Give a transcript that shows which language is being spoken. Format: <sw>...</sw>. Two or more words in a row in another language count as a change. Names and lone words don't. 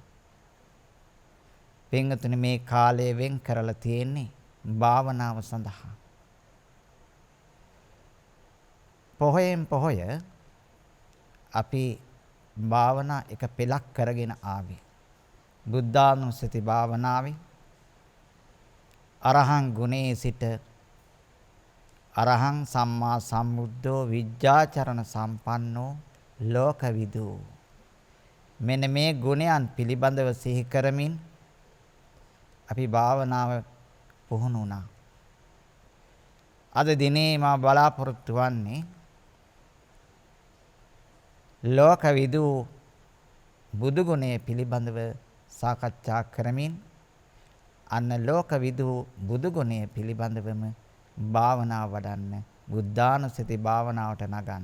<si>පින්තුනි මේ කාලය වෙන් කරලා තියෙන්නේ භාවනාව සඳහා. පොහොයෙන් පොහොය අපි භාවනා එක පෙළක් කරගෙන ආවේ. බුද්ධානුස්සති භාවනාවේ අරහං ගුණේ සිට</si> <pi>අරහං සම්මා සම්බුද්ධෝ විජ්ජාචරණ සම්පන්නෝ ලෝකවිදු.</pi> <si>මෙන්න මේ ගුණයන් පිළිබඳව සිහි කරමින් අපි භාවනාව පුහුණු වුණා. අද දිනේ මා බලාපොරොත්තු වන්නේ ලෝකවිදු බුදු ගුණය පිළිබඳව සාකච්ඡා කරමින් අන්න ලෝකවිදු බුදු ගුණය පිළිබඳවම භාවනාව වඩන්න බුද්ධානුස්සති භාවනාවට නගන්න.</si>